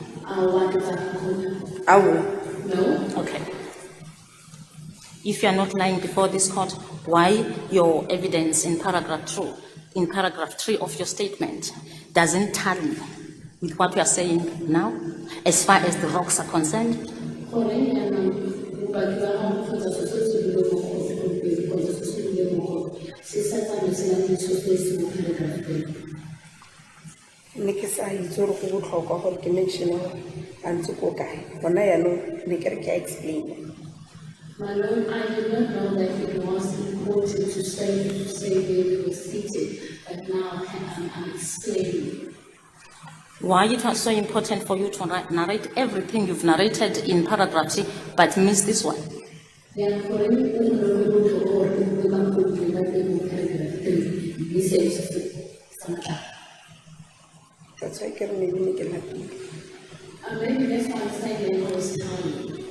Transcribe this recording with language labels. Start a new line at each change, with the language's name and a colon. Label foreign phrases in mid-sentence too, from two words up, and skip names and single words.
English: Ow. No. Okay. If you are not lying before this court, why your evidence in paragraph 3 of your statement doesn't tally with what you are saying now, as far as the rocks are concerned?
Tswana: Ne ke sa itse gore go botlhokwa gore ke mention a ntse ko kae gona yaanong ne ke re ke a explain.
English: My Lord, I did not know that it was important to say David was seated, but now I'm explaining. Why it was so important for you to narrate everything you've narrated in paragraph 3, but miss this one? That's why
Tswana: ke re maybe ne ke lapile.
English: Maybe that's why I'm saying it was time.